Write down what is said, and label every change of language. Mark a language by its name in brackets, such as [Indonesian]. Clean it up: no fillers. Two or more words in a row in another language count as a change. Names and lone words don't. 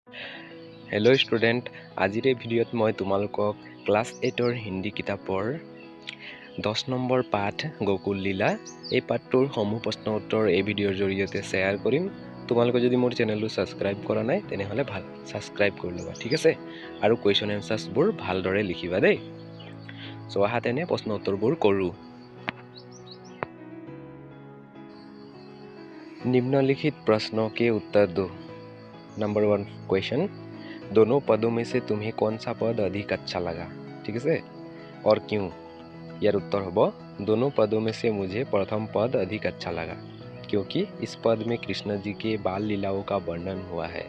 [English] hello student, [Assamese] আজিৰ ভিডিঅ'ত মই তোমালোকক ক্লাছ 8 হিন্দী কিতাপৰ 10 নম্বৰ পাঠ গোকুল লীলা এই পাঠটোৰ সমূহ প্ৰশ্ন উত্তৰ এই ভিডিঅ'ৰ জৰিয়তে শ্বেয়াৰ কৰিম। তোমালোকে যদি মোৰ চেনেলটো সাবস্ক্ৰাইব কৰা নাই তেনেহলে ভাল সাবস্ক্ৰাইব কৰি ল'বা, ঠিক আছে। আৰু [English] question answers [Assamese] ভালদৰে লিখিবা দেই। সো আহা তেনে প্ৰশ্ন উত্তৰবোৰ কৰো। [Hindi] निम्नलिखित प्रश्नों के उत्तर दो। [English] number 1 question, [Hindi] दोनों पदों में से तुम्हें कौन सा पद अधिक अच्छा लगा, ठीक है, और क्यों? यार उत्तर होगा, दोनों पदों में से मुझे प्रथम पद अधिक अच्छा लगा क्योंकि इस पद में कृष्ण जी के बाल लीलाओं का वर्णन हुआ है।